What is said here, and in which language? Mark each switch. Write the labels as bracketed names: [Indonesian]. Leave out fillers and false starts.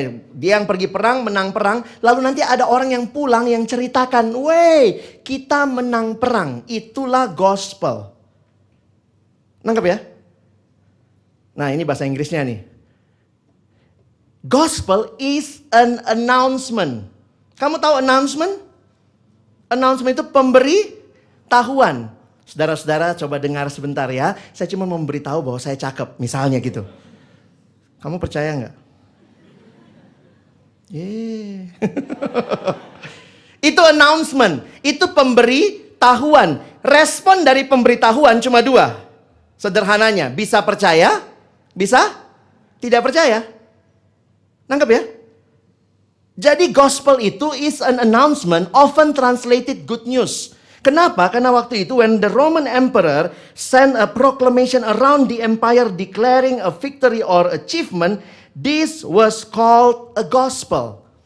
[Indonesian] Dia yang pergi perang, menang perang. Lalu nanti ada orang yang pulang yang ceritakan, "Wey, kita menang perang." Itulah gospel. Nangkep ya? Nah, ini bahasa Inggrisnya nih. [English] Gospel is an announcement. [Indonesian] Kamu tahu announcement? Announcement itu pemberitahuan. Saudara-saudara coba dengar sebentar ya. Saya cuma memberitahu bahwa saya cakep, misalnya gitu. Kamu percaya nggak? Itu announcement, itu pemberitahuan. Respon dari pemberitahuan cuma 2. Sederhananya, bisa percaya, bisa tidak percaya. Nangkep ya? [English] Jadi gospel itu is an announcement, often translated good news. Kenapa? [Indonesian] Karena waktu itu [English] when the Roman Emperor sent a proclamation around the empire declaring a victory or achievement, this was called a gospel.